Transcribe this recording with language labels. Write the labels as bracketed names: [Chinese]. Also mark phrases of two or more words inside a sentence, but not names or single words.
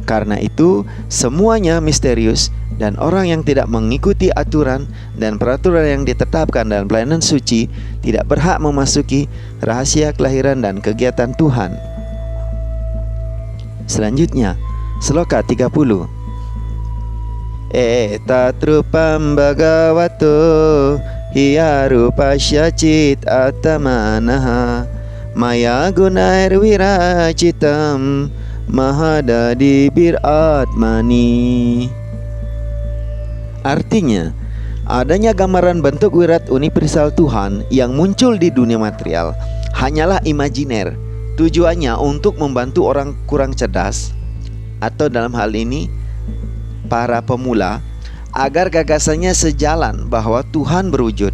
[Indonesian] Karena itu, semuanya misterius dan orang yang tidak mengikuti aturan dan peraturan yang ditetapkan dalam pelayanan suci tidak berhak memasuki rahasia kelahiran dan kegiatan Tuhan. Selanjutnya, Sloka 30. [Sanskrit] Eta trupam bhagavato hiya rupasya cit atamanaha maya gunair wiracitam mahadadi biratmani. [Indonesian] Artinya, adanya gambaran bentuk wirat universal Tuhan yang muncul di dunia material hanyalah imajiner. Tujuannya untuk membantu orang kurang cerdas, atau dalam hal ini para pemula, agar gagasannya sejalan bahwa Tuhan berwujud.